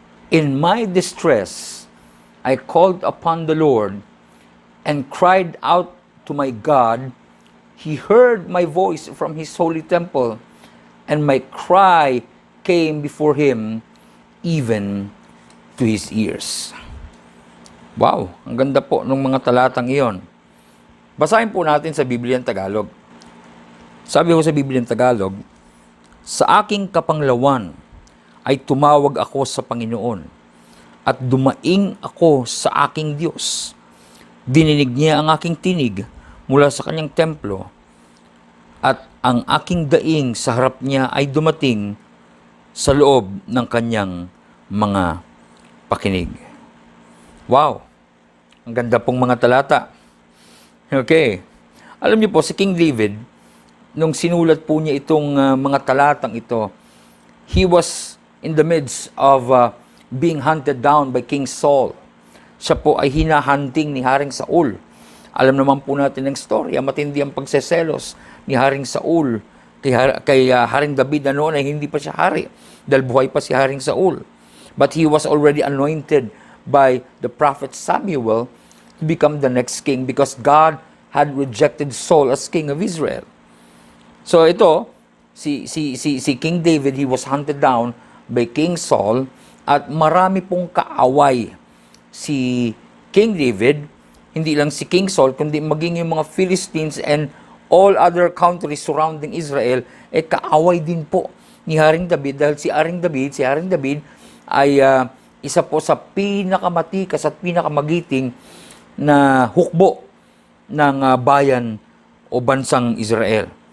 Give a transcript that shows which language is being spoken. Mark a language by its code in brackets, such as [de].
[en] In my distress, I called upon the Lord and cried out to my God. He heard my voice from His holy temple, and my cry came before Him, even to His ears. [tl] Wow, ang ganda po ng mga talatang iyon. Basahin po natin sa Biblia ng Tagalog. Sabi ko sa Biblia ng Tagalog, sa aking kapanglawan ay tumawag ako sa Panginoon at dumaing ako sa aking Diyos. Dininig niya ang aking tinig mula sa kanyang templo at ang aking daing sa harap niya ay dumating sa loob ng kanyang mga pakinig. Wow! Ang ganda pong mga talata. Okay. Alam niyo po, si King David, nung sinulat po niya itong mga talatang ito, [en] he was in the midst of being hunted down by King Saul. [tl] Siya po ay hinahunting ni Haring Saul. Alam naman po natin ang storya, matindi ang pagseselos ni Haring Saul kay Haring David na noon ay hindi pa siya hari, dahil buhay pa si Haring Saul. [en] But he was already anointed by the prophet Samuel to become the next king because God had rejected Saul as king of Israel. [tl] So ito, si King David, [en] he was hunted down by King Saul [tl] at marami pong kaaway si King David, hindi lang si King Saul, kundi maging yung mga Philistines [en] and all other countries surrounding Israel, [tl] kaaway din po ni Haring David dahil si Haring David ay isa po sa pinakamatikas at pinakamagiting na hukbo ng bayan o bansang Israel.